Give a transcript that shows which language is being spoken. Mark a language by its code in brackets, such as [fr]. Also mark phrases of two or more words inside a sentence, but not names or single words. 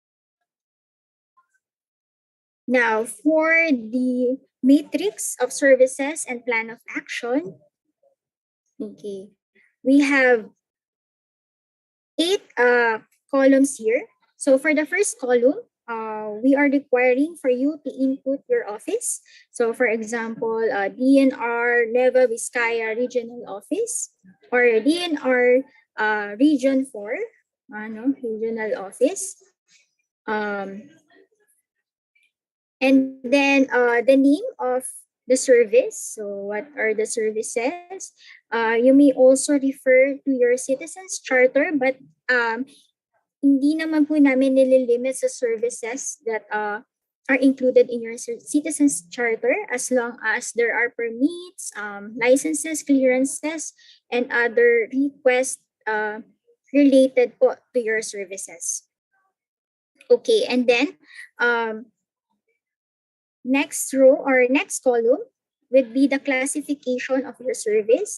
[en] Now, for the matrix of services and plan of action, okay, we have 8 columns here. So for the first column, we are requiring for you to input your office. So for example, DNR Nueva Vizcaya Regional Office or DNR Region 4, Regional Office. And then the name of the service. So what are the services? You may also refer to your citizens charter, but [tl] hindi naman po namin nililimit sa [en] services that are included in your citizens charter as long as there are permits, licenses, clearances, and other requests related po to your services. Okay, and then next row or next column would be the classification of your service.